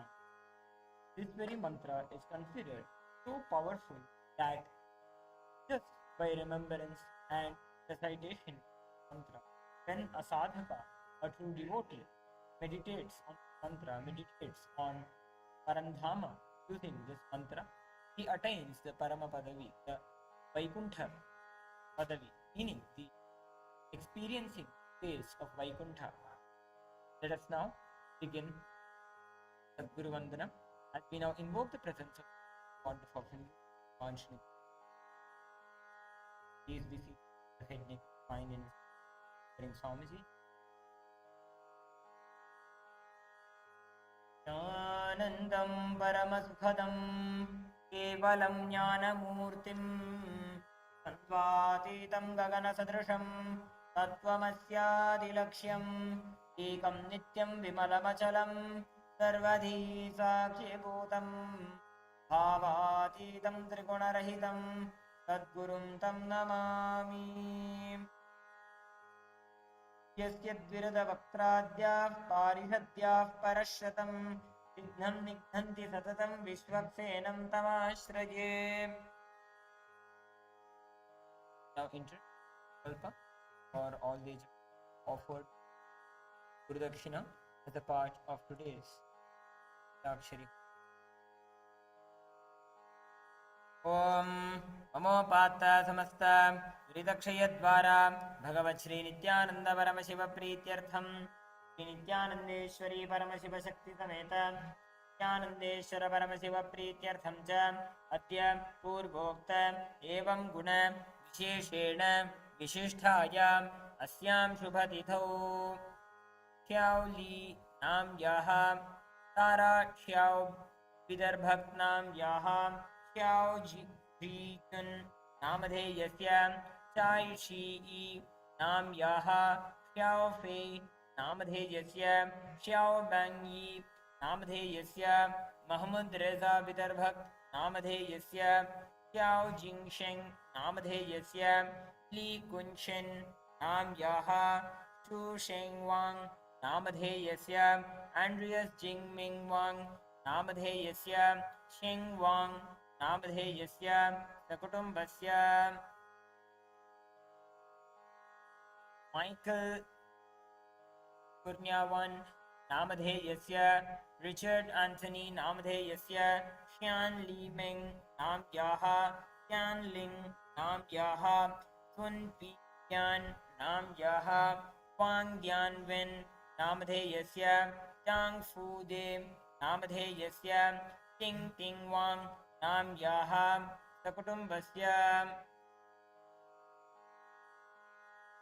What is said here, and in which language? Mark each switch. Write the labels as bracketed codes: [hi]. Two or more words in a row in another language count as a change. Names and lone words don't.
[en] This very mantra is considered so powerful that just by remembrance and recitation of mantra, when a sadhaka, a true devotee, meditates on mantra, meditates on Parandhama using this mantra, he attains the [sa] Parama Padavi, [en] the [sa] Vaikuntha Padavi, [en] meaning the experiencing phase of Vaikuntha. Let us now begin [sa] Sadguru Vandana [en] as we now invoke the presence of PONTIFF of Hinduism. Please be seated, the head, neck, spine, and bring Swamiji. [sa] Jnanandam Paramasukadam Kevalam Jnanamurtim Santvatītam Gagana Sadrisham Tattvamasyaadilaksham Ekam Nityam Vimalamachalam Sarvadhi Sakshibhutam Bhavatītam Trigunarahitam Sadgurum Tam Namami. Yasyadviradavaktradyah parihadyah parashratam Vidhnam Nignanti Satatam Vishwaksenam Tamashraye. [en] Now enter Kalpa for all the offered [sa] Guru Dakshina [en] as a part of today's Dakshari. [sa] Om Amopata Samasta Viridakshayadvara Bhagavat Shri Nithyananda Paramashiva Prityartham Shri Nithyanandeshwari Paramashiva Shakti Sameta Nithyanandeshwara Paramashiva Prityartham Cha Atya Purvokta Evam Guna Visheshena Vishisthaya Asyam Shubhatithau Khyao Li Nam Yaha Tara Khyao Vidarbhakt Nam Yaha Khyao Jikun Namadheyasya Chai Shi Nam Yaha Khyao Fei Namadheyasya Xiao Bangi Namadheyasya Mahmud Reza Vidarbhakt Namadheyasya Xiao Jingsheng Namadheyasya Li Kunshen Nam Yaha Chu Sheng Wang Namadheyasya Andreas Jingming Wang Namadheyasya Sheng Wang Namadheyasya Sakutumbasya Michael Purnyawan Namadheyasya Richard Anthony Namadheyasya Xian Li Meng Nam Yaha Xian Ling Nam Yaha Sun Pi Yan Nam Yaha Huang Yan Wen Namadheyasya Tang Fu De Namadheyasya Ting Ting Wang Nam Yaha Sakutumbasya